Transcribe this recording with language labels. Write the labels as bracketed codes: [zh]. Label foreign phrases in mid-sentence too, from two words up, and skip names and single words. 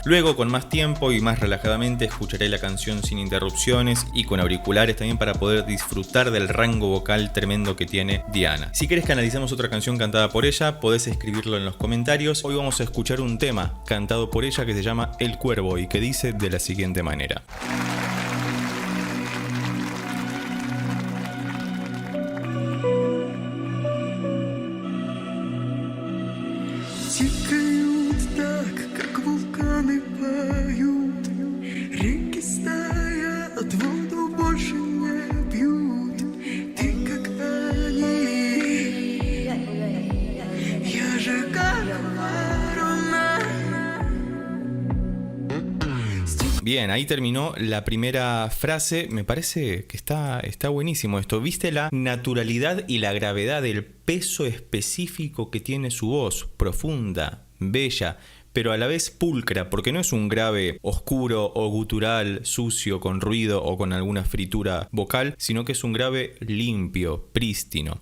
[es] Luego con más tiempo y más relajadamente escucharé la canción sin interrupciones y con auriculares también para poder disfrutar del rango vocal tremendo que tiene Diana. Si querés que analicemos otra canción cantada por ella, podés escribirlo en los comentarios. Hoy vamos a escuchar un tema cantado por ella que se llama El Cuervo y que dice de la siguiente manera. [ru] Тикают так, как вулканы поют, реки стоят, воду больше не пьют. Ты как они, я же как ворона. [es] Bien, ahí terminó la primera frase. Me parece que está buenísimo esto. ¿Viste la naturalidad y la gravedad del peso específico que tiene su voz? Profunda, bella, pero a la vez pulcra, porque no es un grave oscuro o gutural, sucio, con ruido o con alguna fritura vocal, sino que es un grave limpio, prístino.